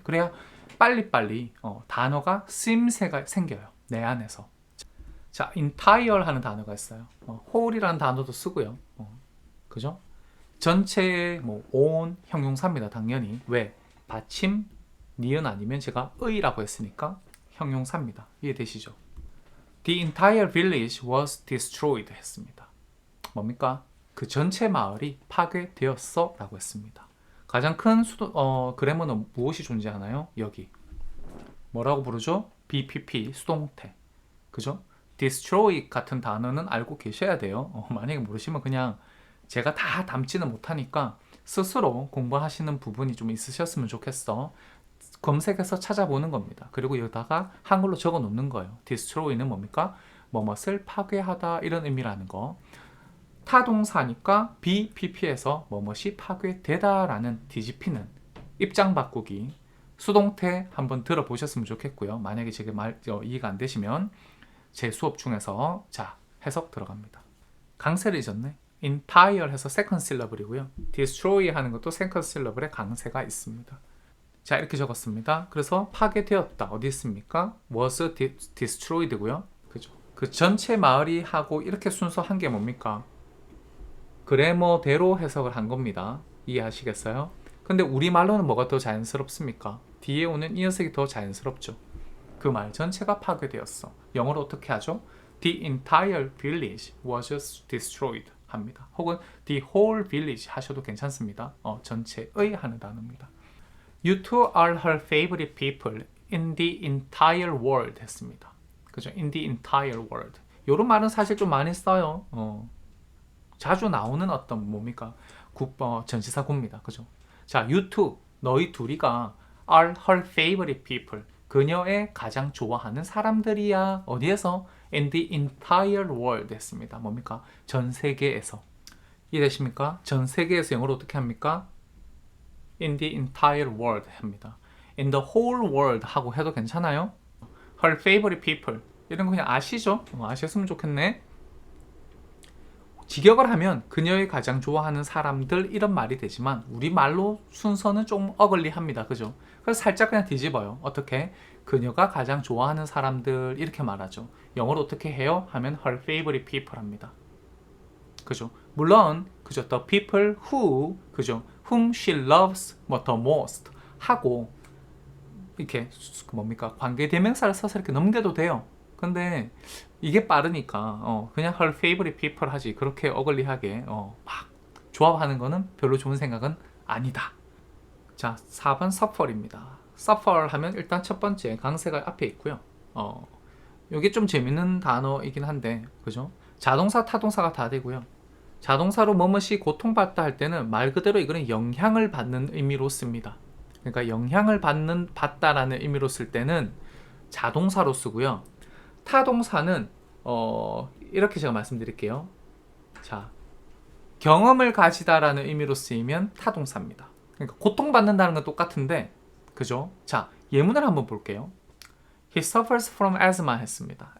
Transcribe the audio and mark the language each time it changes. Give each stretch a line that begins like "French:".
Korean: 그래야 빨리빨리 단어가 쓰임새가 생겨요. 내 안에서. 자, entire 하는 단어가 있어요. whole이라는 단어도 쓰고요. 그죠? 전체의 뭐 on 형용사입니다. 당연히. 왜? 받침 니은 아니면 제가 의라고 했으니까 형용사입니다. 이해되시죠?
English: The entire village was destroyed 했습니다.
Korean: 뭡니까? 그 전체 마을이 파괴되었어 라고 했습니다. 가장 큰 그래머는 무엇이 존재하나요? 여기 뭐라고 부르죠? BPP 수동태. 그죠? destroy 같은 단어는 알고 계셔야 돼요. 만약에 모르시면 그냥 제가 다 담지는 못하니까 스스로 공부하시는 부분이 좀 있으셨으면 좋겠어. 검색해서 찾아보는 겁니다. 그리고 여기다가 한글로 적어 놓는 거예요. destroy는 뭡니까? 뭐뭇을 파괴하다 이런 의미라는 거. 타동사니까 BPP에서 뭐뭇이 파괴되다라는 뒤집히는 입장 바꾸기 수동태 한번 들어보셨으면 좋겠고요. 만약에 제게 이해가 안 되시면 제 수업 중에서 자 해석 들어갑니다. 강세를 잊었네. entire 해서
English: second syllable
Korean: 이고요. destroy 하는 것도
English: second syllable
Korean: 의 강세가 있습니다. 자, 이렇게 적었습니다. 그래서 파괴되었다. 어디 있습니까? was destroyed고요. 그죠? 그 전체 마을이 하고 이렇게 순서한 게 뭡니까? 그래머대로 해석을 한 겁니다. 이해하시겠어요? 근데 우리말로는 뭐가 더 자연스럽습니까? 뒤에 오는 이 녀석이 더 자연스럽죠. 그 말 전체가 파괴되었어. 영어로 어떻게 하죠?
English: The entire village was destroyed 합니다.
Korean: 혹은 the whole village 하셔도 괜찮습니다. 전체의 하는 단어입니다.
English: You two are her favorite people in the entire world 했습니다.
Korean: 그죠?
English: In the entire world.
Korean: 이런 말은 사실 좀 많이 써요. 자주 나오는 어떤 뭡니까? 전치사구입니다. 그죠?
English: 자, you two,
Korean: 너희 둘이가
English: are her favorite people.
Korean: 그녀의 가장 좋아하는 사람들이야. 어디에서?
English: In the entire world 했습니다.
Korean: 뭡니까? 전 세계에서. 이해되십니까? 전 세계에서 영어로 어떻게 합니까?
English: In the entire world 합니다. In the whole world
Korean: 하고 해도 괜찮아요?
English: Her favorite people.
Korean: 이런 거 그냥 아시죠? 아셨으면 좋겠네. 직역을 하면 그녀의 가장 좋아하는 사람들 이런 말이 되지만 우리말로 순서는 좀 어글리합니다. 그죠? 그래서 살짝 그냥 뒤집어요. 어떻게? 그녀가 가장 좋아하는 사람들 이렇게 말하죠. 영어로 어떻게 해요?
English: 하면 her favorite people 합니다.
Korean: 그죠? 물론 그죠?
English: The people who 그죠? whom she loves the most
Korean: 하고 이렇게 뭡니까? 관계대명사를 써서 이렇게 넘겨도 돼요. 근데 이게 빠르니까 그냥
English: her favorite people
Korean: 하지 그렇게 어글리하게 막 조합하는 거는 별로 좋은 생각은 아니다. 자, 4번 suffer입니다. suffer 하면 일단 첫 번째 강세가 앞에 있고요. 이게 좀 재밌는 단어이긴 한데 그죠? 자동사, 타동사가 다 되고요. 자동사로 뭐뭇이 고통받다 할 때는 말 그대로 이거는 영향을 받는 의미로 씁니다. 그러니까 영향을 받다라는 의미로 쓸 때는 자동사로 쓰고요. 타동사는 이렇게 제가 말씀드릴게요. 자, 경험을 가지다라는 의미로 쓰이면 타동사입니다. 그러니까 고통받는다는 건 똑같은데 그죠? 자, 예문을 한번 볼게요.
English: He suffers from asthma 했습니다.